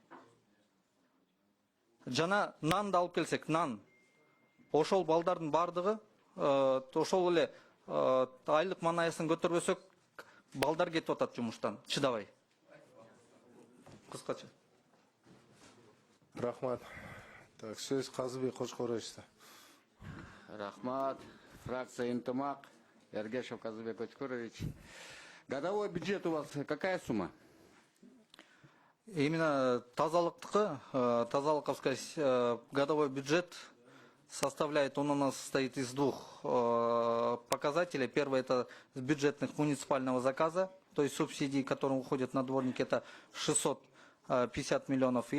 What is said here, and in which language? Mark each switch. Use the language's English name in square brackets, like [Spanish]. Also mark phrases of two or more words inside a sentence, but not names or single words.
[Kyrgyz] Жана нанды алып келсек, нан ошол балдардын бардыгы ошол эле айлык манаясын көтөрбөсөк, балдар кетип атат жумуштан, чыдабай. Кыскача. Рахмат. Так, сөз Казыбек Кошкоровичте. Рахмат. Фракция «Интымак». Ергешев Казыбек Очкурович. [Russian] Годовой бюджет у вас какая сумма? Именно тазалыковский годовой бюджет составляет, он у нас состоит из двух показателей. Первый это с бюджетных муниципального заказа, то есть субсидии, которые уходят на дворники, это 650 миллионов.